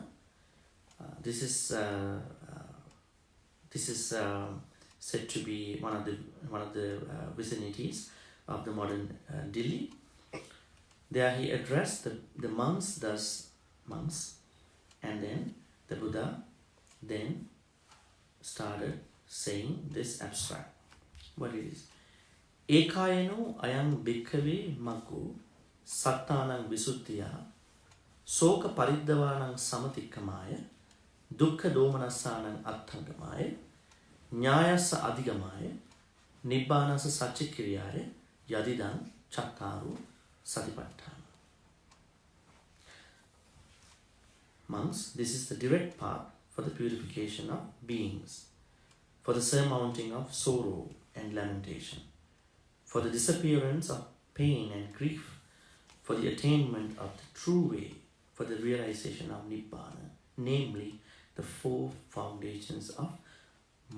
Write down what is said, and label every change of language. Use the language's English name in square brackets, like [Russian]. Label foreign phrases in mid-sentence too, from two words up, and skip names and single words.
[English] This is said to be one of the vicinities of the modern Delhi. There he addressed the monks, and then the Buddha then started saying this abstract. What it is? [Pali] Ekayano ayang bhikkhave maggo sattanang visuddhiya soka pariddavanang samatikkamaya dukkha domanassanang atthangamaya nyayassa adhigamaya nibbanassa satchikkiriyare yadidang chattaru Satipaṭṭhāna. [English] Monks, this is the direct path for the purification of beings, for the surmounting of sorrow and lamentation, for the disappearance of pain and grief, for the attainment of the true way, for the realization of Nibbana, namely the 4 foundations of mindfulness.